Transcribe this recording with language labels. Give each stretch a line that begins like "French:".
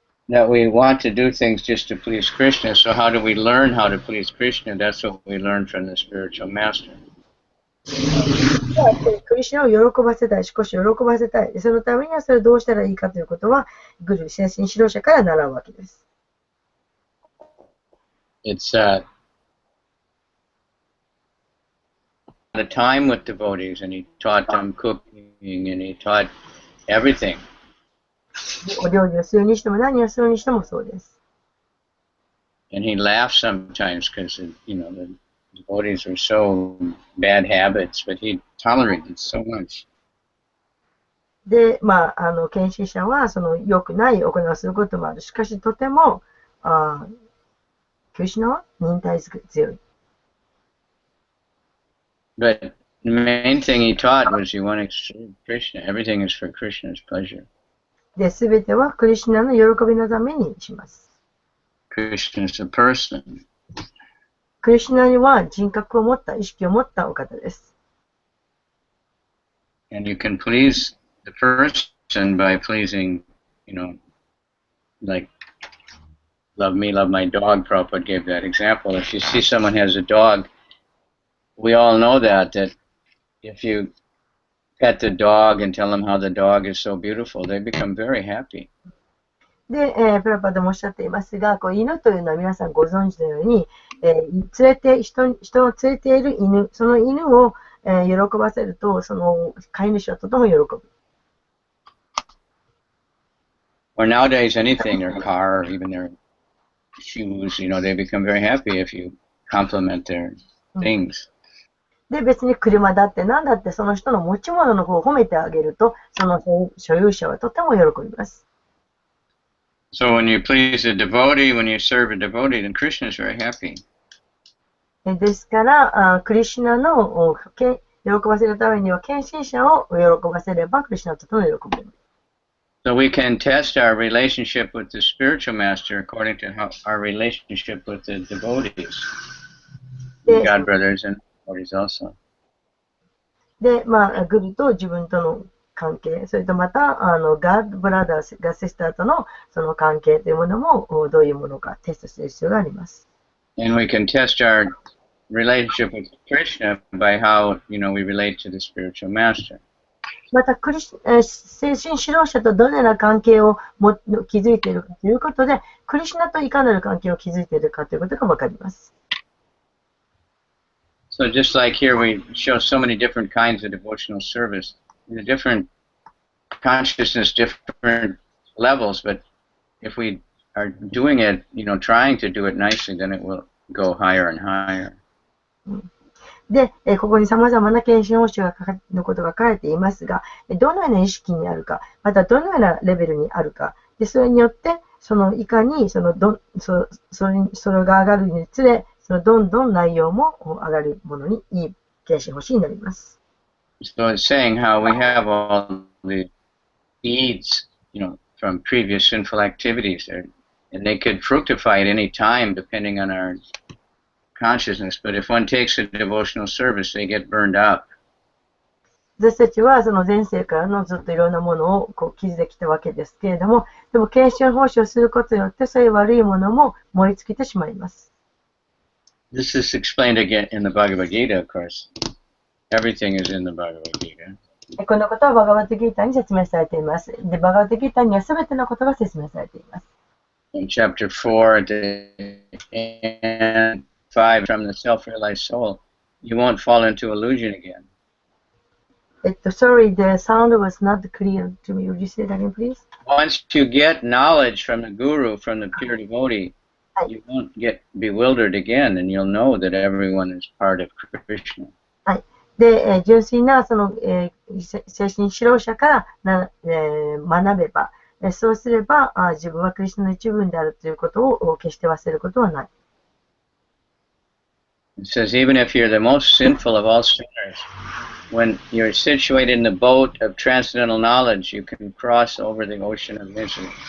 English: That we want to do things just to please Krishna. So how do we learn how to please Krishna? That's what we learn from the spiritual master.
Japanese: クリシュナを喜ばせたい、少し喜ばせたい。そのためにはそれをどうしたらいいかということは、グル、精神指導者から習うわけです。
English: It's the time with devotees, and he taught them cooking, and he taught everything.
Japanese: お料理をするにしても何をするにしてもそうです。
English: And he laughed sometimes because, the devotees were so bad habits, but he tolerated so much.
Japanese: で、献身者はその良くない行いをすることもある。しかし、とても、クリシュナは忍耐強い。
English: But the main thing he taught was you want to serve Krishna. Everything is for Krishna's pleasure.
Japanese: で、すべてはクリシュナの喜びのためにします。
English: Krishna is a person.
Japanese: クリシュナには人格を持った、意識を持ったお方です。
English: And you can please the person by pleasing, like, love me, love my dog. Prabhupada gave that example. If you see someone has a dog, we all know that if you pet the dog and tell them how the dog is so beautiful, they become very happy.
Japanese: で、プラパでもおっしゃっていますが、犬というのは皆さんご存知のように、人を連れている犬、その犬を、喜ばせると、その飼い主はとても喜ぶ。
English: Or nowadays, anything, their car, or even their shoes, they become very happy if you compliment their things.
Japanese: で、別に車だって何だってその人の持ち物の方を褒めてあげると、その所有者はとても喜びます。
English: So when you please a devotee, when you serve a devotee, then Krishna is very happy.
Japanese: ですから、クリシュナの喜ばせるためには、献身者を喜ばせれば、クリシュナとともに喜べる。
English: So we can test our relationship with the spiritual master according to our relationship with the devotees, God brothers and devotees also.
Japanese: で、グルと自分との関係、それとまた、ガッドブラザーズ、ガシスターとのその関係というものも、どういうものかテストする必要があります。
English: And we can test our relationship with Krishna by how, we relate to the spiritual master.
Japanese: また精神指導者とどのような関係を築いているかということで、クリシュナといかなる関係を築いているかということがわかります。
English: So just like here, we show so many different kinds of devotional service, in a different consciousness, different levels. But if we are doing it, trying to do it nicely, then it will go higher and higher.
Japanese: で、ここに様々な献身報酬のことが書かれていますが、どのような意識にあるか、またどのようなレベルにあるか、でそれによって、いかにそれが上がるにつれ、どんどん内容も上がるものにいい献身報酬になります。
English: So it's saying how we have all the deeds, from previous sinful activities there, and they could fructify at any time depending on our consciousness, but if one takes a devotional service, they get burned up.
Japanese: 私たちはその前世からのずっといろんなものを築いてきたわけですけれども、でも献身奉仕をすることによってそういう悪いものも燃え尽きてしまいます。
English: This is explained again in the Bhagavad Gita, of course. Everything is in the Bhagavad Gita.
Japanese: このことはバガバットギーターに説明されています。で、バガバットギーターにはすべてのことが説明されています。
English: In chapter 4, and 5, from the self-realized soul, you won't fall into illusion again. Sorry, the sound was not clear to me. Would you say that again, please? Once you get knowledge from the guru, from the pure devotee, you won't get bewildered again, and you'll know that everyone is part of Krishna.
Japanese: はい。で、純粋なその、精神指導者から学べば、そうすれば自分はクリスナの一部であるということを決して忘れることはない。
English: It says, even if you're the most sinful of all sinners, when you're situated in the boat of transcendental knowledge, you can cross over the ocean of misery.